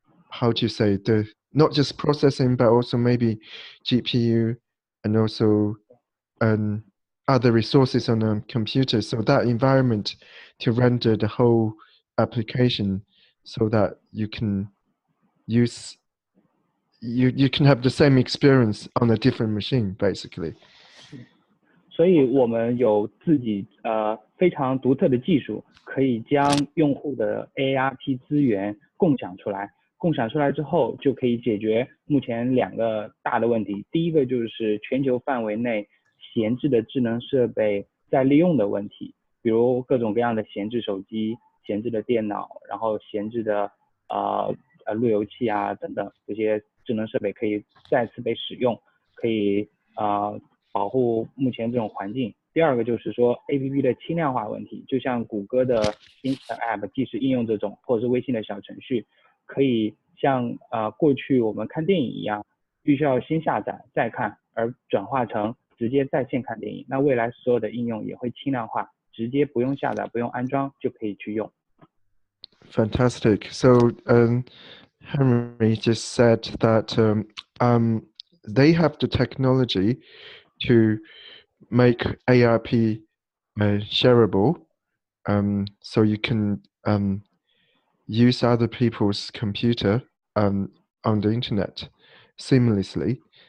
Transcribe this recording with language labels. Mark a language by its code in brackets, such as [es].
[en] how to say, the not just processing but also maybe GPU and also other resources on a computer, so that environment to render the whole application so that you can use you can have the same experience on a different machine basically. [zh] 所以我们有自己非常独特的技术，可以将用户的 ARP 资源共享出来。共享出来之后，就可以解决目前2个大的问题。第一个就是全球范围内闲置的智能设备再利用的问题，比如各种各样的闲置手机、闲置的电脑，然后闲置的路由器啊等等，这些智能设备可以再次被使用，可以保护目前这种环境。第二个就是说 APP 的轻量化问题，就像谷歌的 Instant App 即时应用这种，或者是微信的小程序，可以像过去我们看电影一样，必须要先下载再看，而转化成直接在线看电影。那未来所有的应用也会轻量化，直接不用下载、不用安装就可以去用。 [en] Fantastic. So Henry just said that they have the technology to make ARP shareable, so you can use other people's computer on the internet seamlessly.